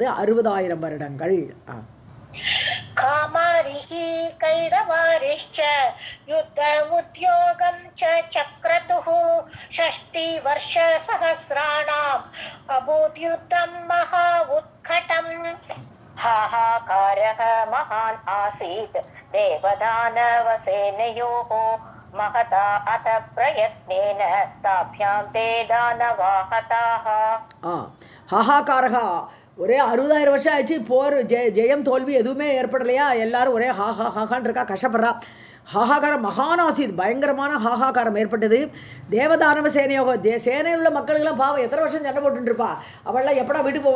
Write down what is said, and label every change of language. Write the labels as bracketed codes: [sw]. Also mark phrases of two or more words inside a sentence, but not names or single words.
[ta] 60,000 வருடங்கள். [sa] कामारिः कैटभारिश्च युद्ध उद्योगम् च चक्रतुः 6 वर्ष सहस्राणाम् अभूत् युद्धम् महा उत्कटम्. हाहाकारः महान् आसीत् देवदानवसेनयोः महता अथ प्रयत्नेन ताभ्यां ते दानवाः हताः [ta] ஹாஹாக்காரகா ஒரே 60,000 வருஷம் ஆயிடுச்சு போர் ஜெயம் தோல்வி எதுவுமே ஏற்படலையா எல்லாரும் ஒரே ஹாஹான்னு இருக்கா கஷ்டப்படுறா [sa] हाहाकारम् महानासीत् [ta] பயங்கரமான ஹாஹாக்காரம் ஏற்பட்டது [sa] देवदानव सेनयोः [ta] சேனையில் உள்ள மக்களுக்கெல்லாம் பாவம் எத்தனை வருஷம் சண்டை போட்டுருப்பா அவள்லாம் எப்படா வீட்டுக்கு